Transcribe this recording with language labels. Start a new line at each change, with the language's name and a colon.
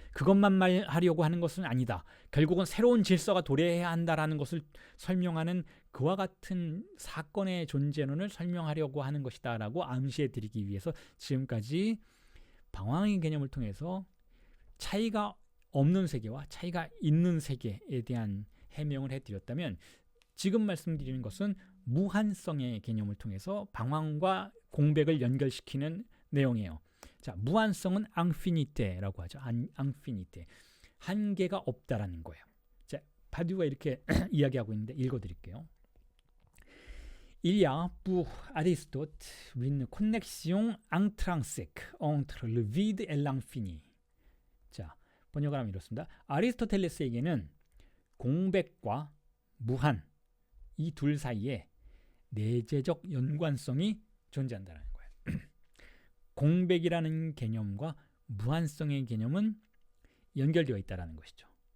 Korean: 그것만 말하려고 하는 것은 아니다. 결국은 새로운 질서가 도래해야 한다라는 것을 설명하는 그와 같은 사건의 존재론을 설명하려고 하는 것이다 라고 암시해 드리기 위해서 지금까지 방황의 개념을 통해서 차이가 없는 세계와 차이가 있는 세계에 대한 해명을 해드렸다면, 지금 말씀드리는 것은 무한성의 개념을 통해서 방황과 공백을 연결시키는 내용이에요. 자, 무한성은 앙피니테라고 하죠. 앙피니테. 한계가 없다라는 거예요. 자, 바디우가 이렇게 이야기하고 있는데 읽어드릴게요.
French: Il y a pour Aristote une connexion intrinsèque entre le vide et l'infini.
Korean: 자, 번역을 하면 이렇습니다. 아리스토텔레스에게는 공백과 무한, 이 둘 사이에 내재적 연관성이 존재한다는 거예요. 공백이라는 개념과 무한성의 개념은 연결되어 있다는 것이죠.